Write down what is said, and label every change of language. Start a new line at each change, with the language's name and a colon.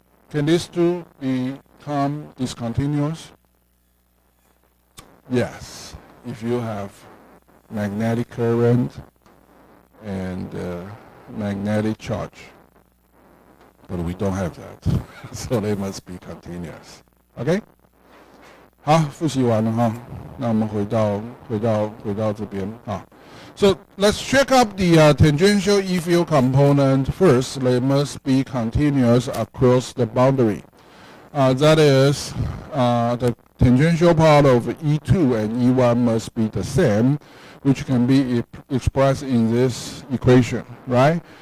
English: Can these two become discontinuous? Yes, if you have magnetic current and magnetic charge. But we don't have that, so they must be continuous. Okay?
Chinese: 好，复习完了哈，那我们回到这边啊。
English: So let's check up the tangential E field component first. They must be continuous across the boundary. That is, the tangential part of E2 and E1 must be the same, which can be expressed in this equation, right?